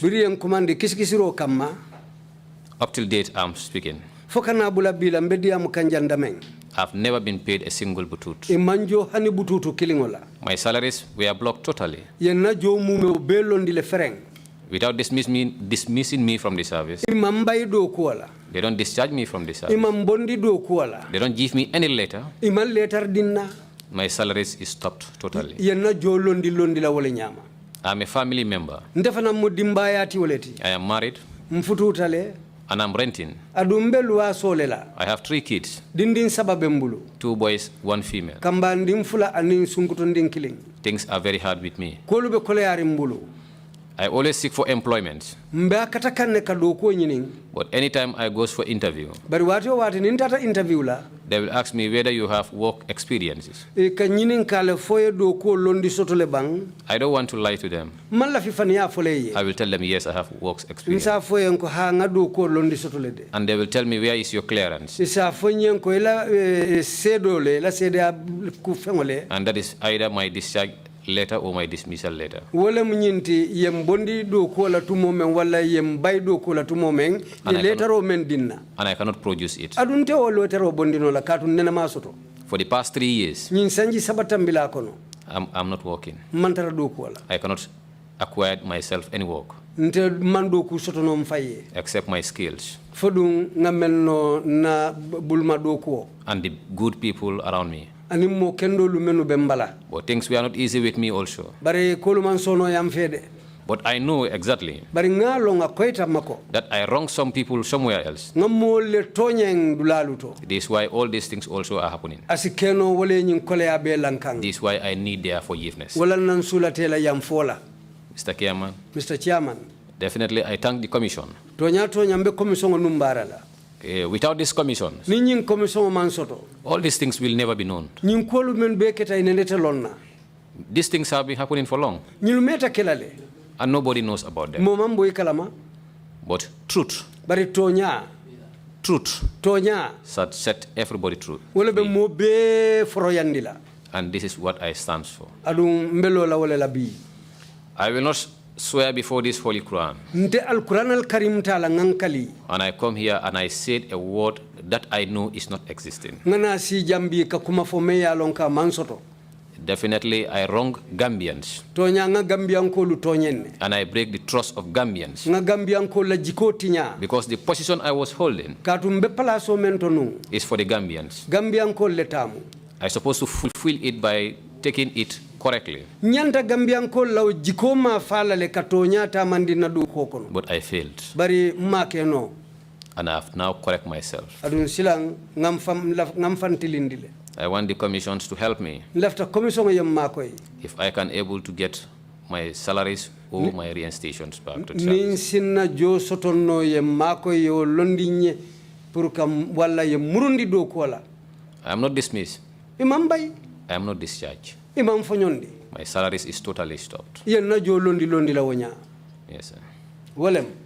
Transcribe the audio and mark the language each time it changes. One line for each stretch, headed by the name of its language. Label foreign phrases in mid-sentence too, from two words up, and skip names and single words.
Mandingo: biriyen commande kiskisiro kamma
English: up till date I'm speaking,
Mandingo: fokana bula bila mbediya mu kanjandameng
English: I've never been paid a single butut.
Mandingo: e manjo hani bututu kilingola
English: My salaries were blocked totally.
Mandingo: yenna jo mume belondi le fereng
English: Without dismissing me from the service,
Mandingo: imam bay do ko la
English: they don't discharge me from the service.
Mandingo: imam bondi do ko la
English: They don't give me any letter.
Mandingo: iman letter dinna
English: My salaries is stopped totally.
Mandingo: yenna jo londi la wala nyama
English: I'm a family member.
Mandingo: ndefana mo dimbayati woleti
English: I am married
Mandingo: mfututale
English: and I'm renting.
Mandingo: adumbe luwa solela
English: I have 3 kids,
Mandingo: dindin sababe mbulu
English: 2 boys, 1 female.
Mandingo: kamba ndim fula anin sunkuto ndin kiling
English: Things are very hard with me.
Mandingo: kolu be koleyari mbulu
English: I always seek for employment,
Mandingo: mbe akata kanne ka do ko nyinin
English: but anytime I goes for interview,
Mandingo: bari wati nin tata interview la
English: they will ask me whether you have work experiences.
Mandingo: e ka nyinin kale foye do ko londi soto le bang
English: I don't want to lie to them.
Mandingo: man la fi fan ya foleye
English: I will tell them, yes, I have work experience.
Mandingo: isa foye ko ha ngado ko londi soto le de
English: And they will tell me, where is your clearance?
Mandingo: isa fonyen ko ila sedole la sede ku fengole
English: And that is either my discharge letter or my dismissal letter.
Mandingo: Wala munyinti yem bondi do ko la tumo men wala yem bay do ko la tumo men ye letter o men dinna.
English: And I cannot produce it.
Mandingo: Adunte o letter o bondi no la katun nena masoto.
English: For the past 3 years,
Mandingo: Nyin sanji sabatambila kono.
English: I'm not working.
Mandingo: Mantara do ko la.
English: I cannot acquire myself any work
Mandingo: Nte mando ku soto no mfaye.
English: except my skills
Mandingo: Fodun ngamenno na bulma do ko.
English: and the good people around me.
Mandingo: Animo kendo lu menu bembala.
English: But things were not easy with me also.
Mandingo: Bare koluman sono yam fede.
English: But I know exactly
Mandingo: Bari ngalo nga koita mako.
English: that I wronged some people somewhere else.
Mandingo: Ngamo le tonyeng dulaluto.
English: This is why all these things also are happening.
Mandingo: Asikeno wale nyin kole abe lankang.
English: This is why I need their forgiveness.
Mandingo: Wala nan sulatela yam fola.
English: Mr. Chairman, Mr. Chairman. definitely I thank the commission.
Mandingo: Tonya mbe commission numbarala.
English: Without this commission,
Mandingo: Ni nyin commission man soto.
English: all these things will never be known.
Mandingo: Nyin kolu men be keta inelete lonna.
English: These things have been happening for long,
Mandingo: Nyin meta kelale.
English: and nobody knows about them.
Mandingo: Mo mambo ikalama.
English: But truth
Mandingo: Bari tonya
English: set everybody true.
Mandingo: wala be mo be foroyandila.
English: And this is what I stand for.
Mandingo: Adum mbelo la wala labi.
English: I will not swear before this Holy Quran.
Mandingo: Nte al Quran al Karim tala ngankali.
English: And I come here and I said a word that I know is not existing.
Mandingo: Ngana si jambi ka kuma fome ya lonka mansoto.
English: Definitely I wrong Gambians.
Mandingo: Tonya nga Gambian ko lu tonyenne.
English: And I break the trust of Gambians.
Mandingo: Nga Gambian ko la jikotinya.
English: Because the position I was holding
Mandingo: Katumbe palaso mentonu.
English: is for the Gambians.
Mandingo: Gambian ko letamu.
English: I supposed to fulfill it by taking it correctly.
Mandingo: Nyanta Gambian ko law jikoma fala le katonya ta mandina du kokono.
English: But I failed.
Mandingo: Bari make no.
English: And I have now correct myself.
Mandingo: Adun silang ngam fantilindile.
English: I want the commissions to help me
Mandingo: Lefta commission yam makoy.
English: if I can able to get my salaries or my reinstations back to
Mandingo: Nin
English: service.
Mandingo: sinna jo sotonno yam makoy yo londinye pour kam wala yam murundi do kola.
English: I am not dismissed.
Mandingo: Imam bay,
English: I am not discharged.
Mandingo: imam fonyondi.
English: My salaries is totally stopped.
Mandingo: Yen na jo londi la wonya.
English: Yes, sir.
Mandingo: Walem.